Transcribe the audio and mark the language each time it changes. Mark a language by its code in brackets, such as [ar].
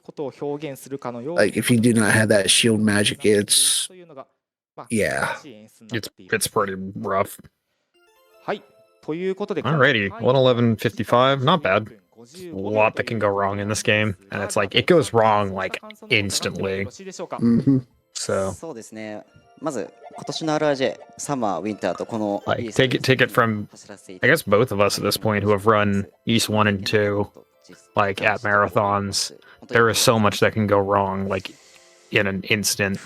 [en] Like if you do not have that shield magic, it's it's pretty rough. [ja] はいということで [en] Alrighty, 111.55, not bad. A lot that can go wrong in this game, and it's like it goes wrong like instantly. So [ja] そうですね。まず今年の RRJ サマーウィンターとこの [en] like take it from I guess both of us at this point who have run East 1 and 2 like at marathons. There is so much that can go wrong like in an instant.